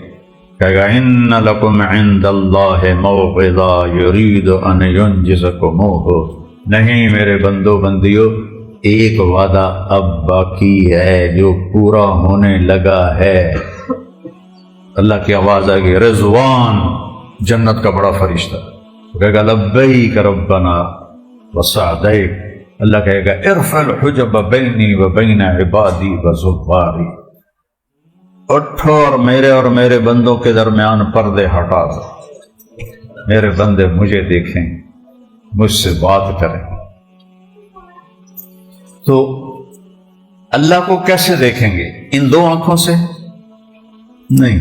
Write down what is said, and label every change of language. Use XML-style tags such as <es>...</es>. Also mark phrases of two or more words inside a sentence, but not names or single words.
<ur>کہے گا</ur> <ar>ان لکم عند اللہ موعظہ یرید ان ینجزکموہ،</ar> <ur>نہیں میرے بندو بندیو، ایک وعدہ اب باقی ہے جو پورا ہونے لگا ہے۔ اللہ کی آواز آئے گی رضوان، جنت کا بڑا فرشتہ کہے گا</ur> <ar>لبیک ربنا وسعدیک۔</ar> <ur>اللہ کہے گا</ur> <ar>ارفع الحجب بینی و بین عبادی و زباری،</ar> <ur>اٹھو اور میرے بندوں کے درمیان پردے ہٹا دو، میرے بندے مجھے دیکھیں، مجھ سے بات کریں۔ تو اللہ کو کیسے دیکھیں گے؟ ان دو آنکھوں سے نہیں۔</ur>